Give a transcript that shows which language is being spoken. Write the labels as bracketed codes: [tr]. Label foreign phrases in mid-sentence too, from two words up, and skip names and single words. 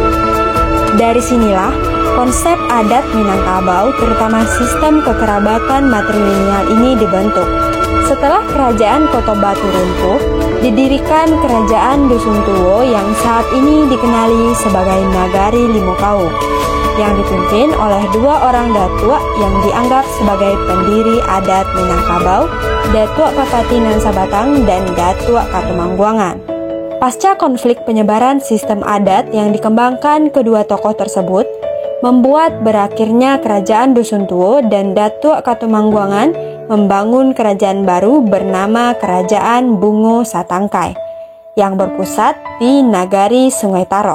[id] Dari sinilah konsep adat Minangkabau, terutama sistem kekerabatan matrilineal ini dibentuk. Setelah kerajaan Koto Batu runtuh, didirikan kerajaan Dusun Tuwo yang saat ini dikenali sebagai Nagari Limokaum, yang dipimpin oleh 2 orang datua yang dianggap sebagai pendiri adat Minangkabau, Datuk Papati Nan Sabatang dan Datuk Katumangguangan. Pasca konflik penyebaran sistem adat yang dikembangkan kedua tokoh tersebut, membuat berakhirnya kerajaan Dusun Tuwo dan Datuk Katumangguangan membangun kerajaan baru bernama Kerajaan Bungo Satangkai yang berpusat di Nagari Sungai Taro.